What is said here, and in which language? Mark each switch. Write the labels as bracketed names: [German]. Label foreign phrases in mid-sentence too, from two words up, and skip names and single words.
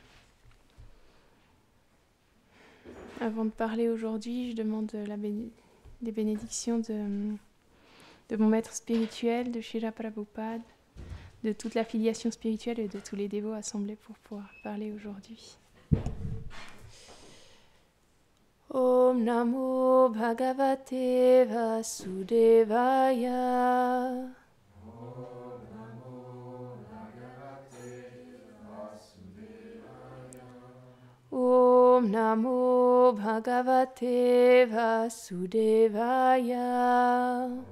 [French] Avant de parler aujourd'hui, je demande des bénédictions de mon maître spirituel, de Srila Prabhupada, de toute la filiation spirituelle et de tous les dévots assemblés pour pouvoir parler aujourd'hui. [Sanskrit] ॐ नमो भगवते वासुदेवाय. ॐ नमो भगवते वासुदेवाय.